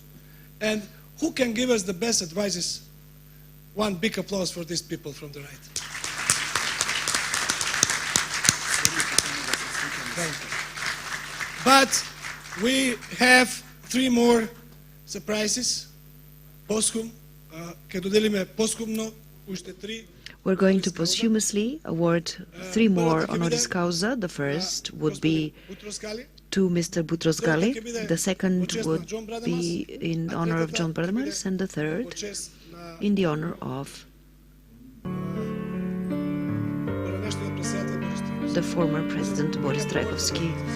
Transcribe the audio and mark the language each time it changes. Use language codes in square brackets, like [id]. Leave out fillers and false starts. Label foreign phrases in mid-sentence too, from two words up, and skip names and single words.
[en] And who can give us the best advices? One big applause for these people from the right. Thank you. But we have 3 more surprises. [mk] Posthum, ќе доделиме посthumно уште 3. [en] We're going to posthumously award 3 more [la] honoris causa. [en] The first would be to Mr. Boutros Ghali, the second would be in honor of John Bradamas, and the third in the honor of the former President Boris Dragovsky.